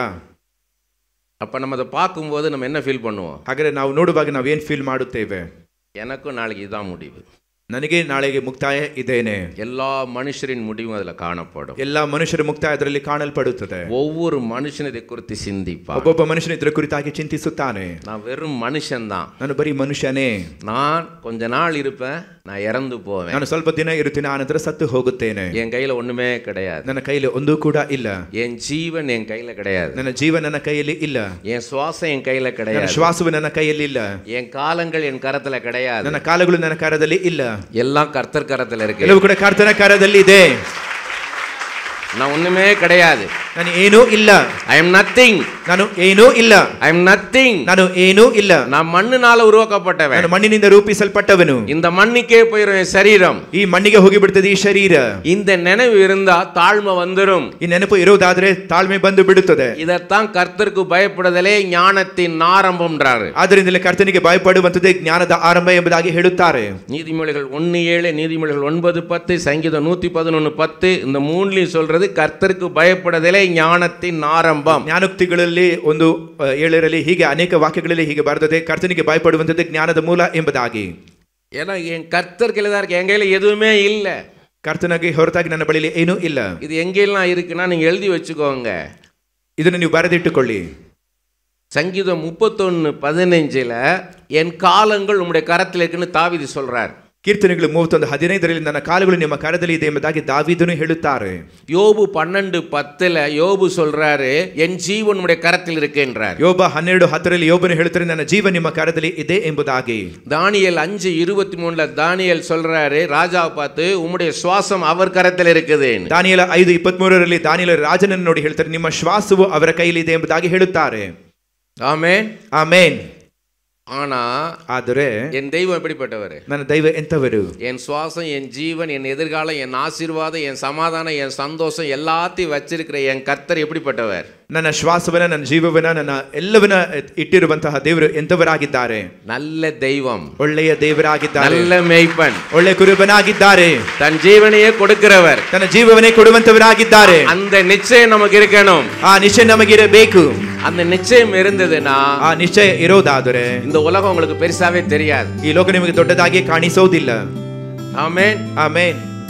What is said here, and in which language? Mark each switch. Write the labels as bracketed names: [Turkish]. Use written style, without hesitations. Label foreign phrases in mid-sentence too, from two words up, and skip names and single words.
[Tamil] அப்ப நம்ம அதை பார்க்கும்போது நம்ம என்ன ஃபீல் பண்ணுவோம்? [Kannada] ಹಾಗಾದ್ರೆ ನಾವು ನೋಡುವಾಗ ನಾವೇನ್ ಫೀಲ್ ಮಾಡುತ್ತೇವೆ? [Tamil] எனக்கும் நாளைக்கு இதுதான் முடிவு, [Kannada] ನನಗೆ ನಾಳೆಗೆ ಮುಕ್ತಾಯ ಇದೇನೆ. [Tamil] எல்லா மனுஷரின் முடிவும் அதுல காணப்படும். [Kannada] ಎಲ್ಲಾ ಮನುಷ್ಯರ ಮುಕ್ತಾಯ ಅದರಲ್ಲಿ ಕಾಣಲ್ಪಡುತ್ತದೆ. [Tamil] ஒவ்வொரு மனுஷன் இதை குறித்து சிந்திப்பான். [Kannada] ಒಬ್ಬೊಬ್ಬ ಮನುಷ್ಯನ ಇದರ ಕುರಿತಾಗಿ ಚಿಂತಿಸುತ್ತಾನೆ. [Tamil] நான் வெறும் மனுஷன் தான், [Kannada] ನಾನು ಬರೀ ಮನುಷ್ಯನೇ, [Tamil] நான் கொஞ்ச நாள் இருப்பேன், நான் இறந்து போவேன், [Kannada] ನಾನು ಸ್ವಲ್ಪ ದಿನ ಇರುತ್ತೇನೆ, ಆನಂತರ ಸತ್ತು ಹೋಗುತ್ತೇನೆ, [Tamil] என் கையில ஒண்ணுமே கிடையாது, [Kannada] ನನ್ನ ಕೈಯಲ್ಲಿ ಒಂದೂ ಕೂಡ ಇಲ್ಲ, [Tamil] என் ஜீவன் என் கையில கிடையாது, [Kannada] ನನ್ನ ಜೀವ ನನ್ನ ಕೈಯಲ್ಲಿ ಇಲ್ಲ, [Tamil] என் சுவாசம் என் கையில [Kannada] ನನ್ನ [Tamil] கிடையாது, [Kannada] ಶ್ವಾಸವು ನನ್ನ ಕೈಯಲ್ಲಿ ಇಲ್ಲ, [Tamil] என் காலங்கள் என் கரத்துல கிடையாது, [Kannada] ನನ್ನ ಕಾಲಗಳು ನನ್ನ ಕರದಲ್ಲಿ ಇಲ್ಲ, [Tamil] எல்லாம் கர்த்தர் கரத்துல இருக்கு, [Kannada] ಎಲ್ಲವೂ ಕೂಡ ಕರ್ತನ ಕರದಲ್ಲಿ ಇದೆ. [Tamil] நான் ஒண்ணுமே கிடையாது, [Kannada] ನಾನು ಏನೂ ಇಲ್ಲ, [English] I am nothing, [Kannada] ನಾನು ಏನೂ ಇಲ್ಲ, [English] I am nothing, [Kannada] ನಾನು ಏನೂ ಇಲ್ಲ, [Tamil] நான் மண்ணினால உருவாக்கப்பட்டவன், [Kannada] ನಾನು ಮಣ್ಣಿನಿಂದ ರೂಪಿಸಲ್ಪಟ್ಟವನು, [Tamil] இந்த மண்ணுக்கே போயிரும் என் சரீரம், [Kannada] ಈ ಮಣ್ಣಿಗೆ ಹೋಗಿ ಬಿಡುತ್ತದೆ ಈ ಶರೀರ. [Tamil] இந்த நினைவு இருந்தா தாழ்மை வந்துரும், [Kannada] ಈ ನೆನಪು ಇರುವುದಾದ್ರೆ ತಾಳ್ಮೆ ಬಂದು ಬಿಡುತ್ತದೆ. [Tamil] இதத்தான் கர்த்தருக்கு பயப்படுதலே ஞானத்தின் ஆரம்பம்ன்றாரு. [Kannada] ಆದ್ದರಿಂದಲೇ ಕರ್ತನಿಗೆ ಭಯಪಡುವಂತದ್ದೇ ಜ್ಞಾನದ ಆರಂಭ ಎಂಬುದಾಗಿ ಹೇಳುತ್ತಾರೆ. [Tamil] நீதிமொழிகள் 1:7, நீதிமொழிகள் 9:10, சங்கீதம் 111:10, இந்த மூணுலயும் சொல்றது கர்த்தருக்கு பயப்படுதலே ஞானத்தின் ஆரம்பம். [Kannada] ಜ್ಞಾನೋಕ್ತಿಗಳಲ್ಲಿ 1:7 ಹೀಗೆ ಅನೇಕ ವಾಕ್ಯಗಳಲ್ಲಿ ಹೀಗೆ ಬರೆದಿದೆ, ಕರ್ತನಿಗೆ ಭಯಪಡುವಂತದ್ದೇ ಜ್ಞಾನದ ಮೂಲ ಎಂಬುದಾಗಿ. [Tamil] ஏன்னா என் கர்த்தர் கையில தான் இருக்கு, என் கையில எதுவுமே இல்ல. [Kannada] ಕರ್ತನಿಗೆ ಹೊರತಾಗಿ ನನ್ನ ಬಳಿಯಲ್ಲಿ ಏನೂ ಇಲ್ಲ. [Tamil] இது எங்கெல்லாம் இருக்குன்னா நீங்க எழுதி வச்சுக்கோங்க, [Kannada] ಇದನ್ನು ನೀವು ಬರೆದಿಟ್ಟುಕೊಳ್ಳಿ. [Tamil] சங்கீதம் 31:15 என் காலங்கள் உம்முடைய கரத்தில் இருக்குன்னு தாவீது சொல்றார். [Kannada] ಕೀರ್ತನೆಗಳು 31:15 ನನ್ನ ಕಾಲಗಳು ನಿಮ್ಮ ಕರದಲ್ಲಿ ಇದೆ ಎಂಬುದಾಗಿ ದಾವೀದನು ಹೇಳುತ್ತಾರೆ. [Tamil] யோபு 12:10 யோபு சொல்றாரு என் ஜீவன் உம்முடைய கரத்தில் இருக்குன்றார். [Kannada] ಯೋಬ 12:10 ಯೋಬನು ಹೇಳುತ್ತಾರೆ ನನ್ನ ಜೀವ ನಿಮ್ಮ ಕರದಲ್ಲಿ ಇದೆ ಎಂಬುದಾಗಿ. [Tamil] தானியேல் 5:23 தானியேல் சொல்றாரு ராஜாவை பார்த்து உம்முடைய சுவாசம் அவர் கரத்தில் இருக்குது. [Kannada] ದಾನಿಯೇಲ 5:23 ದಾನಿಯೇಲ ರಾಜನನ್ನು ನೋಡಿ ಹೇಳ್ತಾರೆ ನಿಮ್ಮ ಶ್ವಾಸವು ಅವರ ಕೈಯಲ್ಲಿ ಇದೆ ಎಂಬುದಾಗಿ ಹೇಳುತ್ತಾರೆ. [Tamil] ஆமென், [Kannada] ಆಮೆನ್. [Tamil] ஆனா [Kannada] ಆದರೆ [Tamil] என் தெய்வம் எப்படிப்பட்டவர்? [Kannada] ನನ್ನ ದೈವ ಎಂತವರು? [Tamil] என் சுவாசம், என் ஜீவன், என் எதிர்காலம், என் ஆசீர்வாதம், என் சமாதானம், என் சந்தோஷம் எல்லாத்தையும் வச்சிருக்கிற என் கர்த்தர் எப்படிப்பட்டவர்? [Kannada] ನನ್ನ ಶ್ವಾಸವನ್ನ, ನನ್ನ ಜೀವವನ್ನ, ನನ್ನ ಎಲ್ಲವನ್ನ ಇಟ್ಟಿರುವಂತಹ ದೇವರು ಎಂತವರಾಗಿದ್ದಾರೆ? [Tamil] நல்ல தெய்வம், [Kannada] ಒಳ್ಳೆಯ ದೇವರಾಗಿದ್ದಾರೆ, [Tamil] நல்ல மேய்ப்பன், [Kannada] ಒಳ್ಳೆಯ ಕುರುಬನಾಗಿದ್ದಾರೆ, [Tamil] தன் ஜீவனையே கொடுக்கிறவர், [Kannada] ತನ್ನ ಜೀವವನ್ನೇ ಕೊಡುವಂತವರಾಗಿದ್ದಾರೆ. [Tamil] அந்த நிச்சயம் நமக்கு இருக்கணும். [Kannada] ಆ ನಿಶ್ಚಯ ನಮಗಿರಬೇಕು. [Tamil] அந்த நிச்சயம் இருந்ததுன்னா [Kannada] ಆ ನಿಶ್ಚಯ ಇರೋದಾದರೆ [Tamil] இந்த உலகம் உங்களுக்கு பெருசாவே தெரியாது. [Kannada] ಈ ಲೋಕ ನಿಮಗೆ ದೊಡ್ಡದಾಗಿ ಕಾಣಿಸೋದಿಲ್ಲ. [Tamil] ஆமென், [Kannada] ಆಮೆನ್.